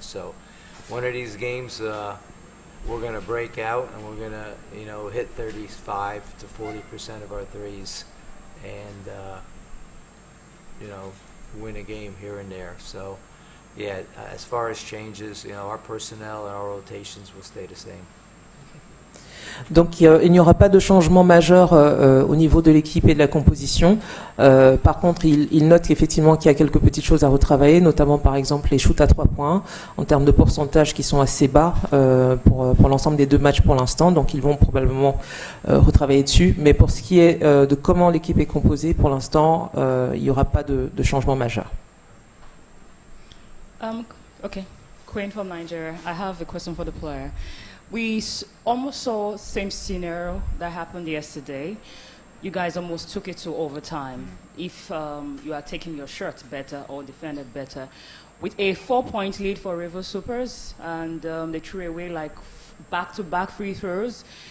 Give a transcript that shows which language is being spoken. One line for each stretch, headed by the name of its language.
English: So one of these games, we're going to break out, and we're going to, you know, hit 35 to 40% of our threes, and, you know, win a game here and there. So, yeah, as far as changes, you know, our personnel and our rotations will stay the same.
French: Donc il n'y aura pas de changement majeur au niveau de l'équipe et de la composition. Par contre, il note qu'effectivement qu'il y a quelques petites choses à retravailler, notamment par exemple les shoots à 3 points, en termes de pourcentage qui sont assez bas pour l'ensemble des 2 matchs pour l'instant. Donc ils vont probablement retravailler dessus. Mais pour ce qui est de comment l'équipe est composée, pour l'instant, il n'y aura pas de changement majeur.
English: Okay, Queen from Nigeria. I have a question for the player. We almost saw same scenario that happened yesterday. You guys almost took it to overtime. If you are taking your shots better or defended better, with a 4-point lead for River Supers, and they threw away like back-to-back free throws.